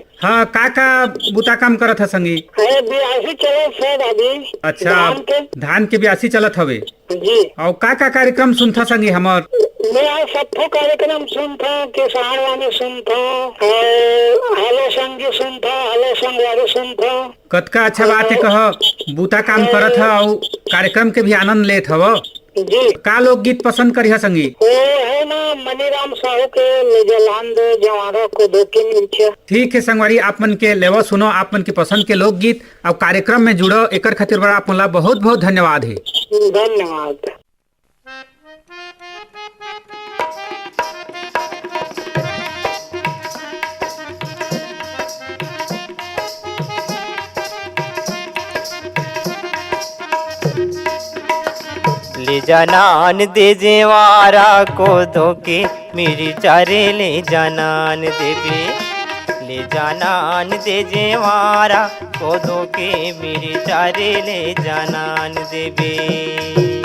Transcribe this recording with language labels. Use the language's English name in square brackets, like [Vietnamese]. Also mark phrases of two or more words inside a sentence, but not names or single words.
[Chhattisgarhi] हाँ, का बुता काम करत है संगी? अरे बियासी चलो सर अभी अच्छा, धान के ब्यासी चलत हवे जी। और का कार्यक्रम सुनता संगी हमर? मैं आज सबको कार्यक्रम सुनता, किसान वाले सुनता, हेलो संगी सुनता, हेलो संगवारी सुनता। कतका अच्छा बात है, कह बूता काम करत है और कार्यक्रम के भी आनंद लेत हव जी। का लोकगीत पसंद करी है संगी? वो है ना मनीराम साहू के जलान दे जवारा को दो की नीचे। ठीक है संगवारी, आप मन के लेवा सुनो, आप मन के पसंद के लोकगीत और कार्यक्रम में जुड़ो, एकर खातिर बड़ा आप मन ला बहुत बहुत धन्यवाद है। धन्यवाद। ले जानान दे जेवारा को धोके मेरी चारे ले जानान देवे, ले जानान दे जेवारा को धोके मेरी चारे ले जानान देवे।